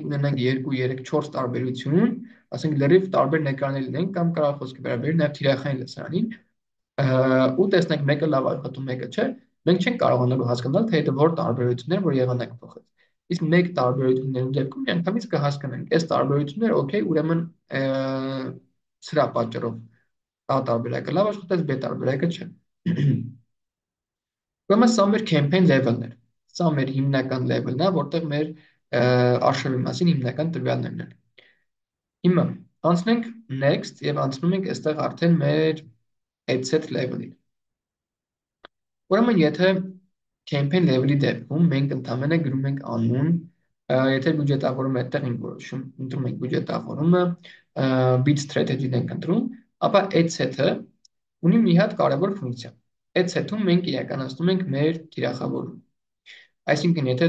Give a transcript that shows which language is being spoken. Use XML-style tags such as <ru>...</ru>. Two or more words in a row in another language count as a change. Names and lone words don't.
<hy>ունենանք 2, 3, 4 տարբերություն, ասենք լրիվ տարբեր նկարներ լինենք կամ կարող խոսքը վերաբերի նաեւ թիրախային լսարանին, ու տեսնենք մեկը լավ աշխատում, մեկը չէ, մենք չենք կարողանալու հասկանալ, թե դա որ տարբերություններ, որ եղանակ փոխել։ Իսկ մեկ տարբերությունների դեպքում միանգամից կհասկանանք, այս տարբերությունները օքեյ, ուրեմն սրա պատճառով A տարբերակը լավ աշխատեց, B տարբերակը չէ։ Ուրեմն սա մեր</hy> <en>campaign level-</en> <hy>ն էր։ Սա մեր հիմնական level-ն է, որտեղ մեր արշավի մասին հիմնական տվյալներն են։ Հիմա անցնենք next եւ անցնում ենք այստեղ արդեն մեր</hy> <en>headset level-</en> <hy>ին։ Ուրեմն եթե</hy> <en>campaign level-</en> <hy>ի դեպքում մենք ընդհանրապես գրում ենք անուն, եթե բյուջետավորումը այդտեղ ենք որոշում, ընտրում ենք բյուջետավորումը,</hy> <en>bid strategy-</en> <hy>ն ենք ընտրում, ապա այդ set-ը ունի մի հատ կարևոր ֆունկցիա։ Այդ set-ում մենք իրականացնում ենք մեր թիրախավորումը։ Այսինքն, եթե</hy>